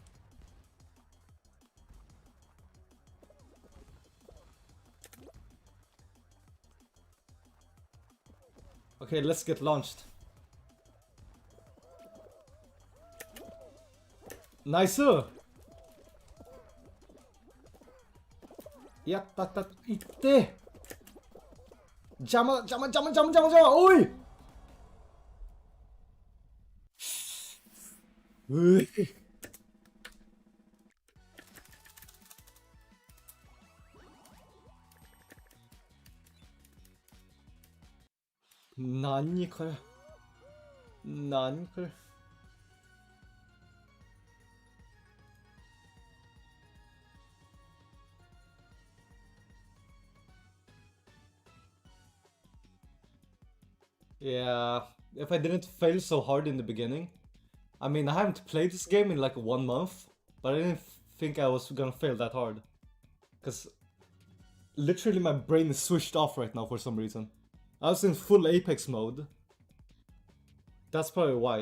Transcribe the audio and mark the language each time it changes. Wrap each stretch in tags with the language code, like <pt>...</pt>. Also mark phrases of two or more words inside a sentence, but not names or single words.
<en>Okay, let's get launched. Nice! Yattatat itte!</en> <ja>邪魔、邪魔、邪魔、邪魔、邪魔、邪魔! Oi! Naniこれ? Naniこれ?</ja> <en>Yeah, if I didn't fail so hard in the beginning. I mean, I haven't played this game in like 1 month, but I didn't think I was gonna fail that hard. Cause literally my brain is switched off right now for some reason. I was in full Apex mode. That's probably why.</en>